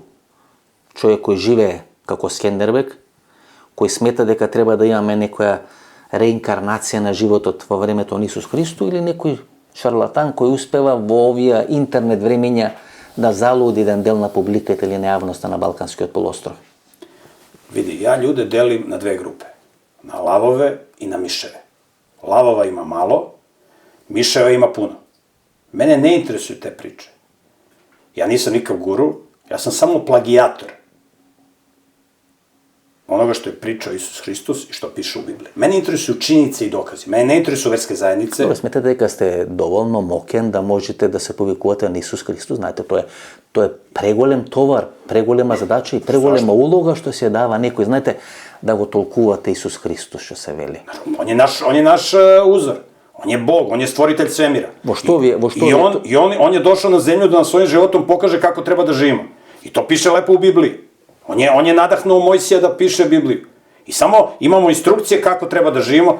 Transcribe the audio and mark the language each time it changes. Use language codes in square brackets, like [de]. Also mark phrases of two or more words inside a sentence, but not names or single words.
[mk] Човек кој живее како Скендербег, кој смета дека треба да имаме некоја реинкарнација на животот во времето на Исус Христо, или некој шарлатан кој успева во овие интернет времења да залуди еден дел на публиката или на јавноста на Балканскиот полуостров? [sr] Vidi, ja ljude delim na dve grupe. Na lavove i na miševe. Lavova ima malo, miševa ima puno. Mene ne interesuju te priče. Ja nisam nikav guru, ja sam samo plagijator onoga što je pričao Isus Hristos i što piše u Bibliji. Mene interesuju činjenice i dokazi. Mene ne interesuju верske заеднице. [mk] Добре, сметате дека сте доволно мокен да можете да се повикувате на Исус Христос. Знаете, тоа е преголем товар, преголема задача и преголема улога што се дава некој, знаете, да го толкувате Исус Христос, што се вели. [sr] On je naš uzor. On je Bog, on je stvoritelj svemira. I on je došao na zemlju da nam svojim životom pokaže kako treba da živimo. I to piše lepo u Bibliji. On je nadahnuo Mojsija da piše Bibliju. I samo imamo instrukcije kako treba da živimo.